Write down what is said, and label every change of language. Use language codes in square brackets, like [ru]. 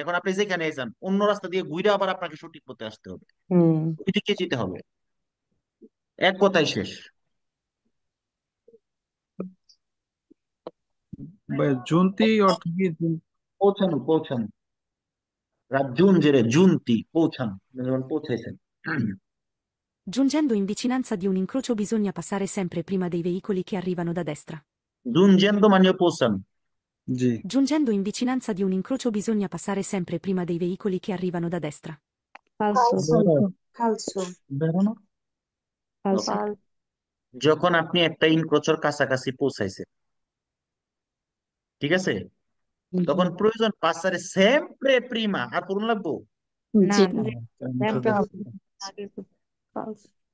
[bn] এখন আপনি যেখানে যান অন্য রাস্তা দিয়ে ঘুরে আবার আপনাকে সঠিক পথে আসতে হবে, ওই দিকে যেতে হবে, এক কথাই শেষ। ভাই জুনতি অর্থ কি? পৌঁছানো পৌঁছানো, [it] raggiungere, giunti, [bn] পৌঁছানো, যখন পৌঁছেছেন। [it] Giungendo in vicinanza di un incrocio bisogna passare sempre prima dei veicoli che arrivano da destra. [bn] giungendo মানেও পৌঁছানো। জি [it] Giungendo in vicinanza di un incrocio bisogna passare sempre prima dei veicoli che arrivano da destra. Falso. Falso. বেরোনো। Falso. [bn] যখন আপনি একটা ইনক্রোচের কাছাকাছি পৌঁছাইছেন, ঠিক আছে, তখন প্রয়োজন [it] পাসারে সেমপ্রে প্রিমা, [bn] আর করুন লাগবো? না। [it] Sempre [bn] আগে falso.